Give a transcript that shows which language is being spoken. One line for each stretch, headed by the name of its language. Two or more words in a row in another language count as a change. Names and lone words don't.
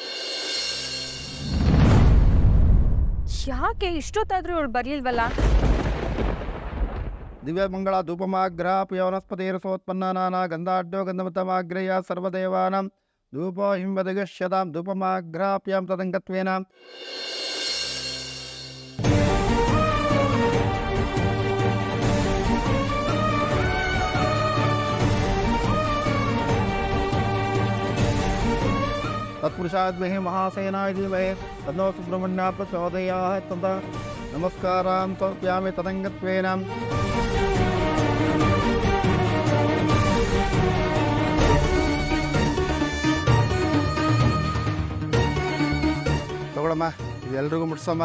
Kannada: ಯಾಕೆ ಇಷ್ಟೊತ್ತಾದ್ರೂ ಇವಳು ಬರ್ಲಿಲ್ವಲ್ಲ?
Sanskrit: ದಿವ್ಯಮಂಗಳ ಧೂಪಮಾಗ್ರಹ ಪ್ರಿಯವನಸ್ಪತಿರಸೋತ್ಪನ್ನಾನಾನ ಗಂಧಾಢ್ಯೋ ಗಂಧಮತಮಾಗ್ರಯ ಸರ್ವದೇವಾನಾಂ ಧೂಪೋ ಹಿಂವದಗಶ್ಯತಾಂ ಧೂಪಮಾಗ್ರಾಪ್ಯಾಂ ತದಂಗತ್ವೇನ. तत्पुरुषाद्महे महासेनाय धीमहि तन्नो सुब्रह्मण्यः प्रचोदयात्. तदा नमस्कारां तर्पयामि तदङ्गत्वेन.
Kannada: ತಗೊಳಮ್ಮ, ಇದೆಲ್ರಿಗೂ ಮುಟ್ಸಮ್ಮ.